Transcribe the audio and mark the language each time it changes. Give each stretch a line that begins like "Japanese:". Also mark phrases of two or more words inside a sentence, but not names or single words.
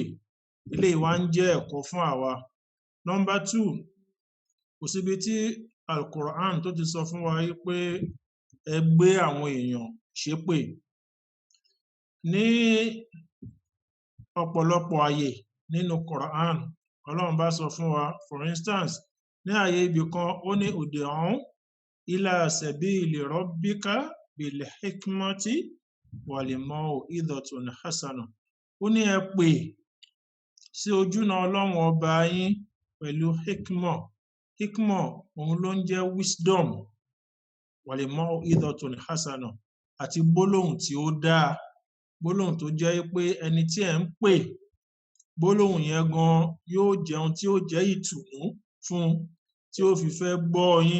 Yoruba: Eléyìí wá ń jẹ́ ẹ̀kọ́ fún àwa. Nọ́mbà 2, kò síbi tí Al-Quran tó ti sọ fún wa pé ẹ gbé àwọn èèyàn ṣépè. Ní ọ̀pọ̀lọpọ̀ àyè nínú Quran, ọlọ́run bá sọ fún wa,
English: for instance,
Yoruba: ní àyè ibì kan ó ní
Arabic: ادع إلى سبيل ربك بالحكمة والموعظة الحسنة.
Yoruba: Ó ní ẹ pè sí ojúnà ọlọ́run ọba yín pẹ̀lú hikmah. Hikmah òun ló ń jẹ́ wisdom,
Arabic: والموعظة الحسنة,
Yoruba: àti gbólóhùn tí ó dáa, gbólóhùn tó jẹ́ pé ẹni tí ẹ ń pè, gbólóhùn yẹn gan yóò jẹun tí ó jẹ́ ìtùnú fún, tí ó fi fẹ́ gbọ́ yín.